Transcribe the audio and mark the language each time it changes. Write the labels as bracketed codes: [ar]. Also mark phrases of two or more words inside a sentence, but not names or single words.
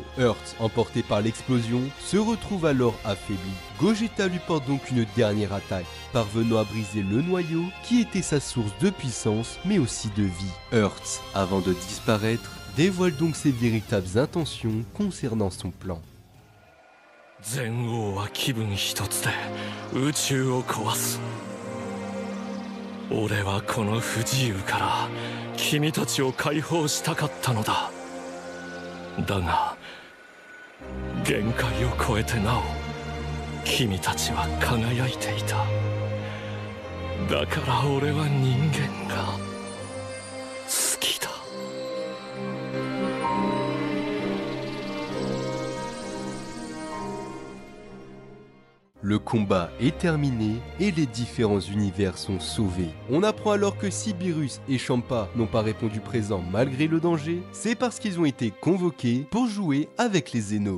[fr] Earth, emporté par l'explosion, se retrouve alors affaibli. Gogeta lui porte donc une dernière attaque, parvenant à briser le noyau qui était sa source de puissance mais aussi de vie. Earth, avant de disparaître, dévoile donc ses véritables intentions concernant son plan. [ja] 全王は気分一つで宇宙を壊す。俺はこの不自由から君たちを解放したかったのだ。だが限界を超えてなお君たちは輝いていた。だから俺は人間が好きだ。 [fr] Le combat est terminé et les différents univers sont sauvés. On apprend alors que si Beerus et Champa n'ont pas répondu présent malgré le danger, c'est parce qu'ils ont été convoqués pour jouer avec les Zeno.